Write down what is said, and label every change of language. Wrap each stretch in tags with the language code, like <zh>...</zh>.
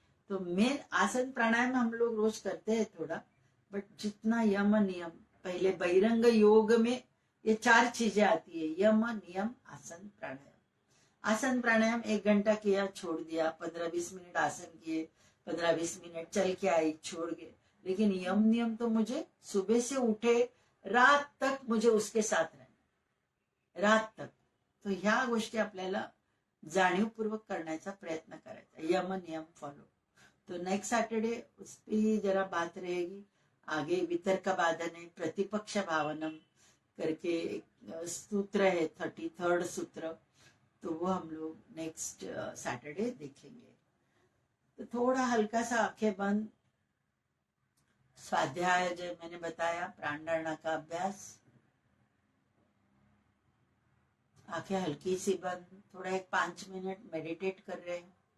<hi>तो मेन आसन प्राणायाम हम लोग रोज करते हैं थोड़ा, बट जितना यम नियम, पहले बहिरंग योग में ये 4 चीजें आती है, यम नियम आसन प्राणायाम. आसन प्राणायाम 1 घंटा किया, छोड़ दिया, 15-20 मिनट आसन किए, 15-20 मिनट चल के आई, छोड़ गए. लेकिन यम नियम तो मुझे सुबह से उठे रात तक मुझे उसके साथ रहना, रात तक.</hi> <mr>तो ह्या गोष्टी आपल्याला जाणीवपूर्वक करण्याचा प्रयत्न करायचा, यम नियम फॉलो.</mr> <hi>तो नेक्स्ट सैटरडे उस पर जरा बात रहेगी. आगे वितर्क बाधन है, प्रतिपक्ष भावनम करके एक सूत्र है, 33rd सूत्र, तो वो हम लोग नेक्स्ट सैटरडे देखेंगे. तो थोड़ा हल्का सा आंखें बंद, स्वाध्याय जो मैंने बताया, प्राणधारणा का अभ्यास, आंखें हल्की सी बंद, थोड़ा एक 5 मिनट मेडिटेट कर रहे हैं.</hi>